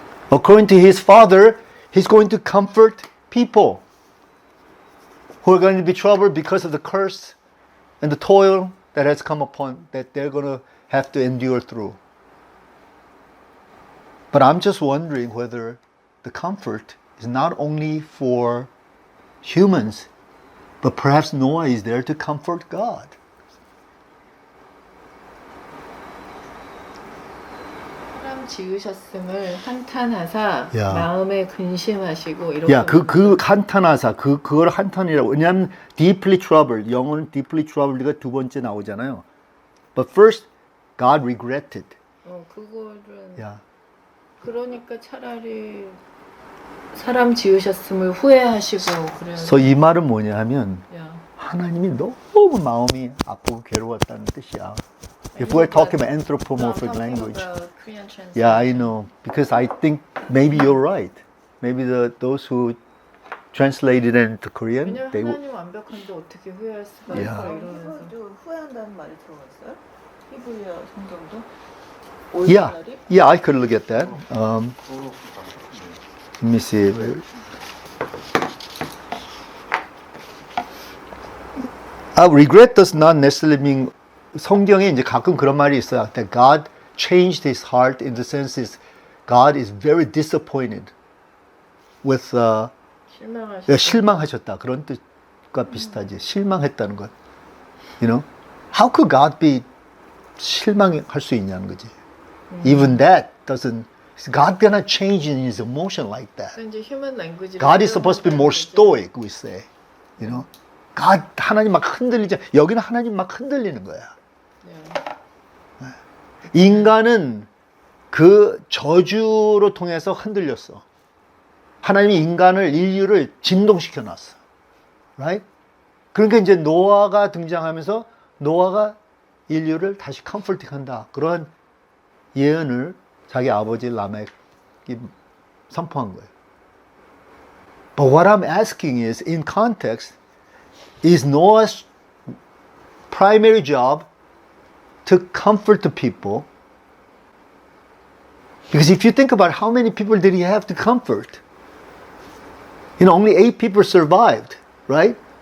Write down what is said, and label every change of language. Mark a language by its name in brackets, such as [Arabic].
[English] According to his father, he's going to comfort people who are going to be troubled because of the curse and the toil that has come upon, that they're going to have to endure through. But I'm just wondering whether the comfort is not only for humans, but perhaps Noah is there to comfort God. [Korean] 사람 지으셨음을 한탄하사 야. 마음에 근심하시고 이렇게. 야, 그 한탄하사, 그걸 한탄이라고. 왜냐하면 [English] deeply troubled, [Korean] 영어는 deeply troubled가 두 번째 나오잖아요. [English] But first, God regretted. [Korean] 그거는. 야. 그러니까 차라리 사람 지으셨음을 후회하시고 그래요. 그래서 이 말은 뭐냐 하면 야. 하나님이 너무 마음이 아프고 괴로웠다는 뜻이야. [English] If we're talking about anthropomorphic language. Yeah, I know. Because I think maybe you're right. Maybe those who translated it into Korean, [Korean] 왜냐면 [English] they would. [Korean] 하나님 완벽한데 어떻게 후회할 수가 야. 있어 이러면서. 후회한다는 말이 들어갔어요? 히브리어 성경도? [English] Yeah, [Korean] 오리지널이? [English] yeah, I could look at that. Let me see. regret does not necessarily mean [Korean] 성경에 이제 가끔 그런 말이 있어요. [English] That God changed his heart in the sense is God is very disappointed with [Korean] 실망하셨다. 그런 뜻과 비슷하지. 실망했다는 것. [English] You know? How could God be [Korean] 실망할 수 있냐는 거지. [English] Even that doesn't God gonna change in his emotion like that. [Korean] 이제 human language. [English] God is supposed to be more stoic, we say. You know? [Korean] God, 하나님 막 흔들리지. 여기는 하나님 막 흔들리는 거야. 인간은 그 저주로 통해서 흔들렸어. 하나님이 인간을, 인류를 진동시켜 놨어. Right? 그러니까 이제 노아가 등장하면서 노아가 인류를 다시 컴포팅한다. 그런 예언을 자기 아버지 라멕이 선포한 거예요. [English] But what I'm asking is, in context, is Noah's primary job to comfort the people? Because if you think about how many people did he have to comfort? You know, only 8 people survived, right?